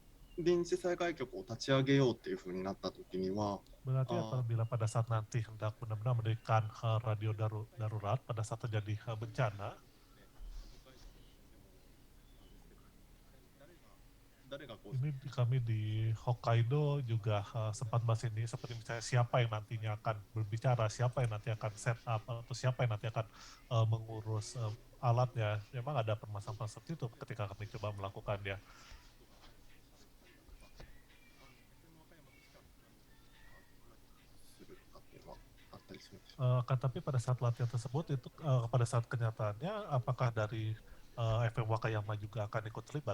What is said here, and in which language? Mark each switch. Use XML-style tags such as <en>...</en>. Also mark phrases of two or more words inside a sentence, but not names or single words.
<ja>臨時災害局を立ち上げようっていうふうになった時には、</ja> <id>Berarti apabila pada saat nanti hendak benar-benar mendirikan radio darurat pada saat terjadi bencana,</id> <ja>誰がこう</ja> <id>ini kami di Hokkaido juga sempat bahas ini, seperti misalnya siapa yang nantinya akan berbicara, siapa yang nanti akan</id> <en>set up,</en> <id>atau siapa yang nanti akan mengurus alatnya. Memang ada permasalahan seperti itu ketika kami coba melakukannya. Tapi pada saat latihan tersebut itu pada saat kenyataannya apakah dari FM Wakayama juga akan ikut terlibat?</id>